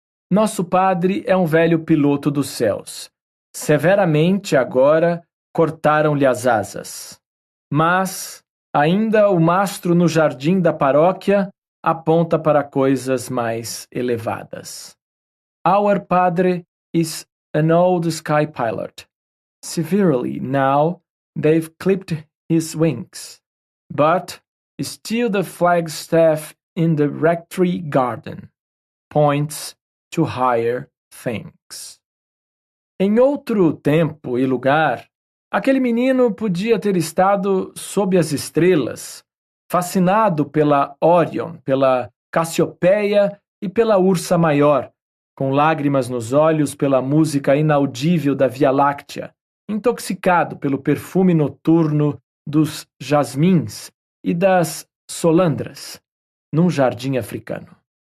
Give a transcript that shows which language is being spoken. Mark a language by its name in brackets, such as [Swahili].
[Portuguese] Nosso padre é um velho piloto dos céus. Severamente agora cortaram-lhe as asas. Mas ainda o mastro no jardim da paróquia aponta para coisas mais elevadas. [English] Our padre is an old sky pilot. Severely now they've clipped his wings, but still the flagstaff in the rectory garden points to higher things. [Portuguese] Em outro tempo e lugar, aquele menino podia ter estado sob as estrelas, fascinado pela Órion, pela Cassiopeia e pela Ursa Maior, com lágrimas nos olhos pela música inaudível da Via Láctea, intoxicado pelo perfume noturno dos jasmins e das solandras, num jardim africano.